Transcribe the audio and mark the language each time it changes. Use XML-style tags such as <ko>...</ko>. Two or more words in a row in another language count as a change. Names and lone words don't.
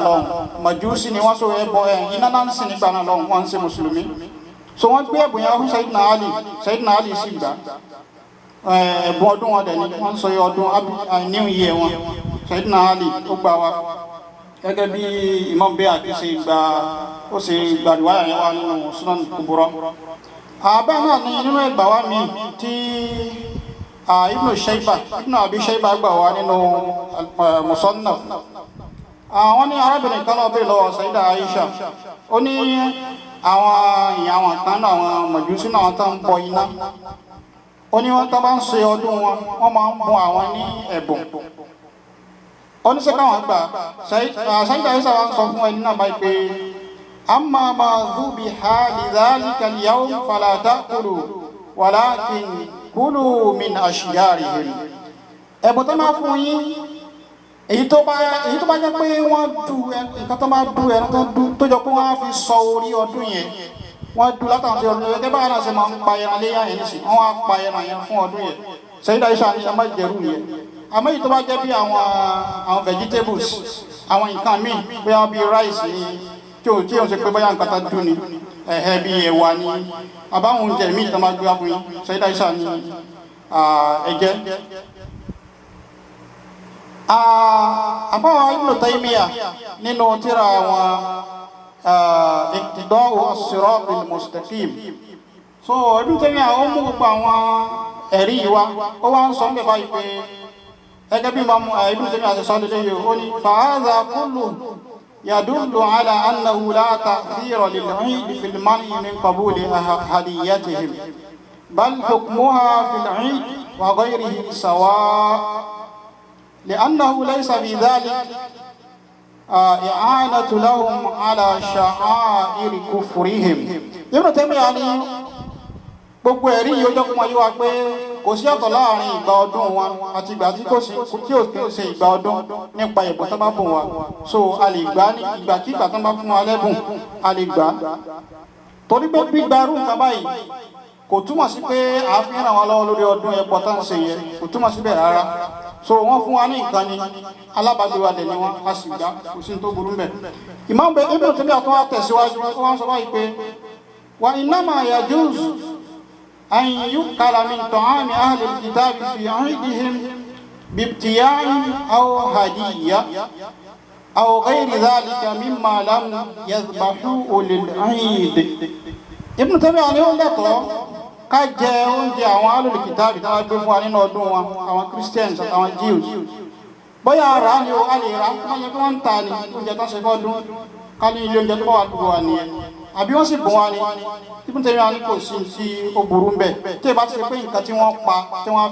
<yo>lọ́hùn Májúsì ni wọ́n sọ ẹbọ iná náà ń sìn nígbà náà lọ́hùn wọ́n ń ṣe mùsùlùmí so wọ́n gbé ẹ̀bùn yẹn fún Sayyidina Ali sì gbà ẹ̀bùn ọdún wọn dẹ̀ ni wọ́n sọ ọdún</yo> <en>New Year</en> <yo>wọn Sayyidina Ali ó gbà wá gẹ́gẹ́ bí Imam Bayhaqi ṣe gbàdúrà yẹn wá nínú Sunan al-Kubra. Bẹ́ẹ̀ náà ni nínú ẹgbà wá mi tí Ibn Abi Shayba gbà wá nínú Musannaf wọ́n ní arábìnrin kan náà bèèrè lọ́wọ́ Sayyida Aisha ó ní àwọn èèyàn àwọn kan náà àwọn Májúsí náà tó ń bọ iná ó ní wọ́n tó bá ń ṣe ọdún wọ́n máa ń bùn àwọn ní ẹ̀bùn ó ní sẹ́kà wọn gbà Sayyida Aisha wá ń sọ fún ẹni náà báyìí pé</yo> <ar>أما ما ذبح لذلك اليوم فلا تأكلوا ولكن كلوا من أشجارهم</ar> <yo>ẹ̀bùn tó máa fún yín èyí tó bá jẹ́ pé wọ́n du nǹkan tó máa du ẹran tó jọ pé wọ́n á fi sọ orí ọdún yẹn wọ́n du látàwọn tí ọdún yẹn gẹ́gẹ́ báyìí náà ṣe máa ń pa ẹran léyà yẹn nísìn wọ́n á pa ẹran yẹn fún ọdún yẹn Sayyida Aisha ní ẹ má jẹrú yẹn àmọ́ èyí tó bá jẹ́ bí àwọn vegetables àwọn nǹkan míì bóyá bí rice ni tí ó ṣe pé bóyá nǹkan tó dùn ni bí ẹ̀wà ni àbáwọn oúnjẹ míì tó máa gbé wá fún yín Sayyida Aisha ní ẹ̀jẹ̀. Àbáwọn Ibn Taymiyyah nínú tírà àwọn Iqtida'u as-Sirat al-Mustaqim so Ibn Taymiyyah ó mú gbogbo àwọn ẹ̀rí yìí wá ó wá ń sọ ń bẹ̀ báyìí pé ẹgẹ́ bí Ibn Taymiyyah àti sọ́ọ́ lélẹ́yìí ó ní</yo> <ar>فهذا كله يدل على أنه لا تأثير للعيد في المنع من قبول هديتهم بل حكمها في العيد وغيره سواء' لأنه ليس بذلك إعانة لهم على شعائر كفرهم.</ar> <yo>Ibn Taymiyyah ní gbogbo ẹ̀rí yìí ó jẹ́ kó máa yé wa pé kò sí ọ̀tọ̀ láàrin ìgbà ọdún wọn àti ìgbà tí kò ṣe ìgbà ọdún nípa ìbò tó bá bùn wa so a lè gbà ní ìgbàkígbà tó bá fún wa lẹ́bùn a lè gbà torí pé gbígbarú nǹkan báyìí kò túmọ̀ sí pé àáfin ràn wọ́n lọ́wọ́ lórí ọdún ẹ̀pọ̀ tó ń ṣe yẹn kò túmọ̀ síbẹ̀ rárá so wọ́n fún wa ní nǹkan ni alábàágbé wa dẹ̀ ni wọ́n a sì gbà kò sí tó burú mbẹ̀. Imam Ibn Taymiyyah tó wá tẹ̀síwájú wọ́n sọ báyìí pé</yo> <ar>وإنما يجوز أن يؤكل من طعام أهل الكتاب في عيدهم بابتياع أو هدية أو غير ذلك مما لم يذبحوه للعيد.</ar> <yo>Ibn Taymiyyah ni ó lẹ́tọ̀ọ́ ká jẹ oúnjẹ àwọn</yo> <ar>أهل الكتاب</ar> <yo>tí wọ́n gbé fún wa nínú ọdún wọn àwọn Christians àtàwọn Jews bóyá ara ni ó a lè ra wọ́n yẹ kí wọ́n ń ta ni oúnjẹ tó ṣe fọ́dún ká ní ilé oúnjẹ tó bá wà dùgbò wa nìyẹn àbí wọ́n sì bùn wa ni Ibn Taymiyyah ní kò sí tí ó burú mbẹ̀ tí ìbá ti ṣe pé nǹkan tí wọ́n pa tí wọ́n</yo>